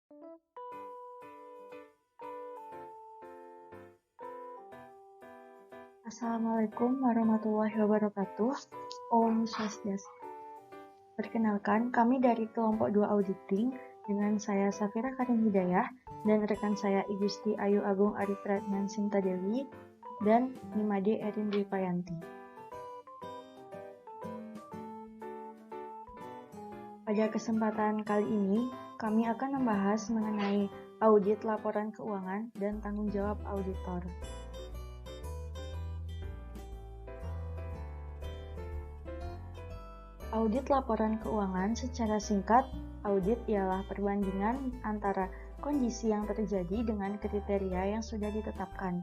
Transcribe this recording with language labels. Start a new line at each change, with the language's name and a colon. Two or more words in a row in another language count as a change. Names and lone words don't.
Arabic: السلام عليكم ورحمة الله وبركاته.
Balinese: Om Swastiastu.
Indonesian: Perkenalkan, kami dari kelompok 2 Auditing dengan saya Safira Karim Hidayah dan rekan saya Igusti Ayu Agung Arifratnan Sinta Dewi dan Nimade Erin Dwi Payanti. Pada kesempatan kali ini, kami akan membahas mengenai audit laporan keuangan dan tanggung jawab auditor. Audit laporan keuangan secara singkat, audit ialah perbandingan antara kondisi yang terjadi dengan kriteria yang sudah ditetapkan.